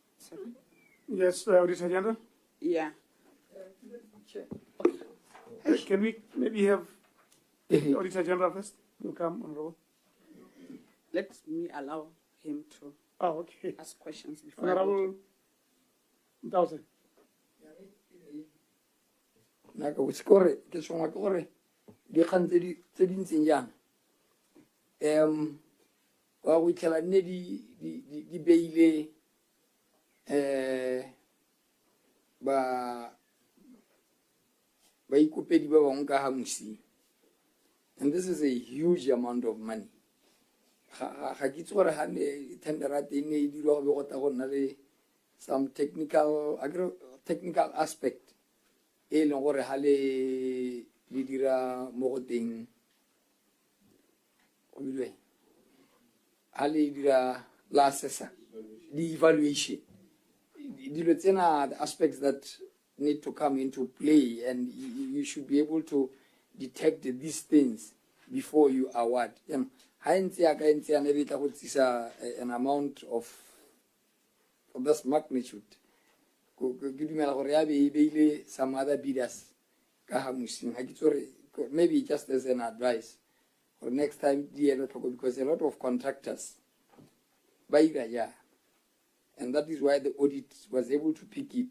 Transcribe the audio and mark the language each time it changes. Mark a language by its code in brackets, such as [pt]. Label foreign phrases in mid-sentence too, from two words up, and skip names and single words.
[en] Yes, Auditor General. Yeah. Can we maybe have Auditor General first? You come, Honorable. Let me allow him to ask questions before Honorable Thousand. [tn] Naka o skore ke songwa ke gore di kgang tse di ntseng jang wa go itlhela nne di beile ba ikopedi ba bangwe ka ga mosi, [en] and this is a huge amount of money. [tn] Ga ke itse gore ga ne tendera teng ne e dirwa go be go ta go nna le [en] some technical aspect [tn] e leng gore ga le dira mo go teng go bilwe ga le dira la [en] assessor the evaluation [tn] dilo tsena, [en] the aspects that need to come into play, and you should be able to detect these things before you award. An amount of this magnitude. Some other bidders, maybe just as an advice, or next time, because a lot of contractors buy it, and that is why the audit was able to pick it.